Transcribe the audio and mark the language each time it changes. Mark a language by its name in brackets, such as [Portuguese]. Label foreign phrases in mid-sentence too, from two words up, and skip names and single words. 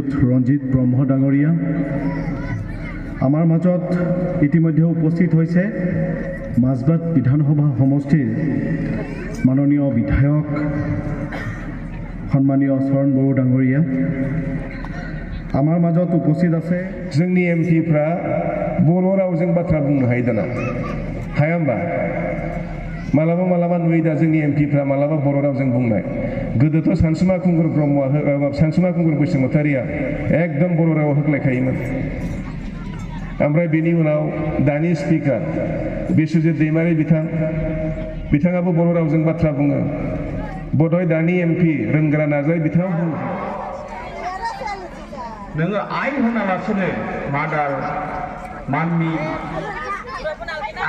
[Assamese] ৰঞ্জিত ব্ৰহ্ম ডাঙৰীয়া আমাৰ মাজত ইতিমধ্যে উপস্থিত হৈছে মাজবাট বিধানসভা সমষ্টিৰ মাননীয় বিধায়ক সন্মানীয় চৰণ বড়ো ডাঙৰীয়া আমাৰ মাজত উপস্থিত আছে [Bodo] जोंनि एमपिफ्रा बर' रावजों बाथ्रा बुंनो हायो दाना हाया होमबा मालाबा नुयो दा जोंनि एमपिफ्रा मालाबा बर' रावजों बुंनाय गोदोथ' सानसुमा खुंगुर ब्रह्मआ सानसुमा खुंगुर बसुमतारिया एकदम बर' रावाव होख्लायखायोमोन ओमफ्राय बेनि उनाव दानि स्पिकार बिश्वजित दैमारि बिथाङाबो बर' रावजों बाथ्रा बुङो बधय दानि एमपि रोंग्रा नार्जारि बिथाङा बुङो नोङो आइ होनालासिनो मादार माननि